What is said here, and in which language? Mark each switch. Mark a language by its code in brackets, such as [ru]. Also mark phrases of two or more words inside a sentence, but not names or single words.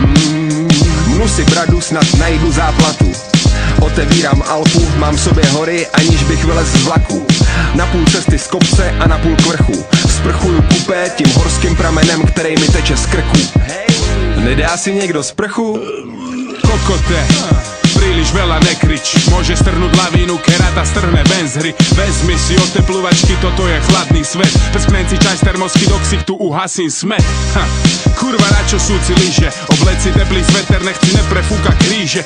[cs] Mnu si bradu, snad najdu záplatu. Otevírám Alpu, mám v sobě hory, aniž bych vylez z vlaku. Na půl cesty z kopce a na půl k vrchu. Sprchuju kupé tím horským pramenem, který mi teče z krku. Nedá si někdo sprchu? Kokote, [sk] príliš veľa nekrič, môže strhnúť lavínu, kerata strhne ven z hry. Vezmi si otepľovačky, toto je chladný svet. Prsknem si čaj z termosky, do ksichtu uhasím smet. Kurva, na čo sú si lyže? Obleci teplý sveter, nech si neprefúka kríže.